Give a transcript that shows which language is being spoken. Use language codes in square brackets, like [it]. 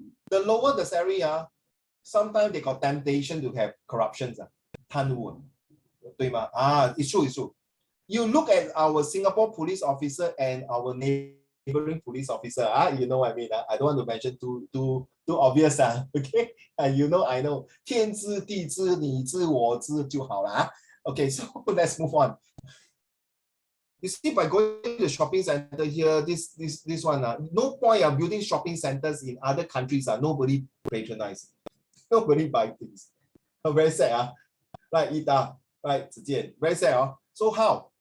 [en] The lower the salary, sometimes they got temptation to have corruptions. [zh] 对吗？啊， [en] it's true, it's true. You look at our Singapore police officer and our neighboring police officer. You know what I mean? I don't want to mention too obvious. Okay? You know, I know. [zh] 天知地知你知我知就好了。 [en] Okay, so let's move on. You see, by going to the shopping center here, this one, no point of building shopping centers in other countries. Nobody patronize. Nobody buy things. Very sad. Right, Ida. Right, Zijian. Very sad. So how?